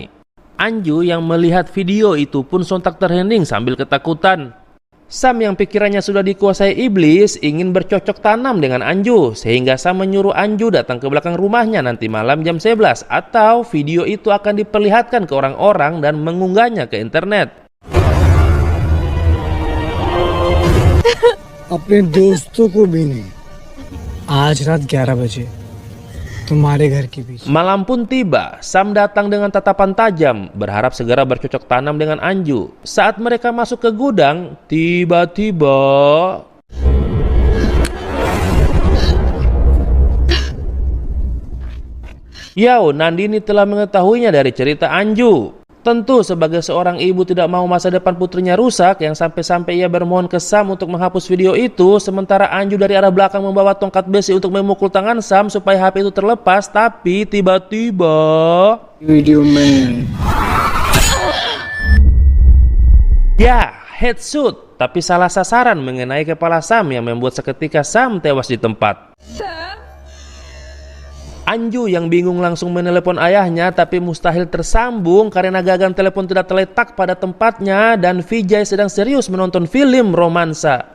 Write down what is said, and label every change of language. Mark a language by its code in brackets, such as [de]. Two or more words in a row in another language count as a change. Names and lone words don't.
[id] Anju yang melihat video itu pun sontak terhening sambil ketakutan. Sam yang pikirannya sudah dikuasai iblis ingin bercocok tanam dengan Anju, sehingga Sam menyuruh Anju datang ke belakang rumahnya nanti malam jam 11 atau video itu akan diperlihatkan ke orang-orang dan mengunggahnya ke internet. [hi] अपने दोस्तों को भी नहीं आज रात 11 बजे तुम्हारे घर के बीच. [id] Malam pun tiba, Sam datang dengan tatapan tajam, berharap segera bercocok tanam dengan Anju. Saat mereka masuk ke gudang, tiba-tiba Yao, Nandini telah mengetahuinya dari cerita Anju. Tentu sebagai seorang ibu tidak mau masa depan putrinya rusak, yang sampai-sampai ia bermohon ke Sam untuk menghapus video itu, sementara Anju dari arah belakang membawa tongkat besi untuk memukul tangan Sam supaya HP itu terlepas, tapi tiba-tiba [hi] वीडियो में [id] ya, headshot, tapi salah sasaran mengenai kepala Sam yang membuat seketika Sam tewas di tempat. Anju yang bingung langsung menelepon ayahnya, tapi mustahil tersambung karena gagang telepon tidak terletak pada tempatnya dan Vijay sedang serius menonton film romansa.